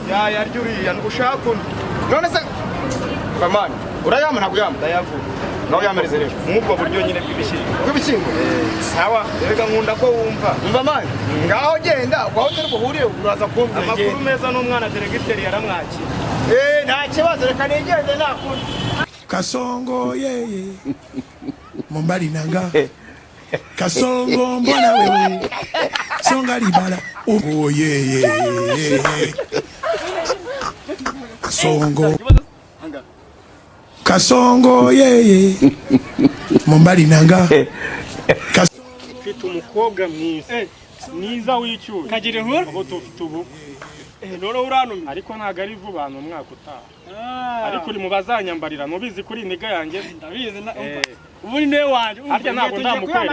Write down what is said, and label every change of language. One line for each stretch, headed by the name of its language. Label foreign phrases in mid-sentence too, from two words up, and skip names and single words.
Kinyarwanda: Ya, yarya uriya, ushake undi. None se, Kamani, urayama ntabwo uyama? Ndayagura. Nawe uyamiriza rero. Nk'ubwo buryo nyine bw'ibishyimbo. Bw'ibishyimbo? Eh, sawa, erega nkunda ko wumva. Umva mani, ngaho genda, aho utari buhurire, uraza kumbwira. Amakuru meza n'umwana deregiteri yaramwakiye. Eh, nta kibazo, reka nigende nta kundi.
Lingala: Kasongo, yeye. Mombali nanga. Kasongo, mbona wewe? Songa libala. Oh, yeye. Kasongo. Kasongo, yeye. Mombali nanga.
Kinyarwanda: Kas- Mfite umukobwa mwiza. Mwiza w'icyuzi. Kagira inkuru? Ubu tufite ubu. Eh, none urantumye? Ariko ntabwo ari vuba, ni umwaka utaha. Ah. Ariko uri mu bazanyambarira, ntubizi kuri iyi niga yanjye? Ndabizi na-, Eh. ubu ni niwe wanjye. Umva, Harya ntabwo tugiye kuguha ndamukwereka.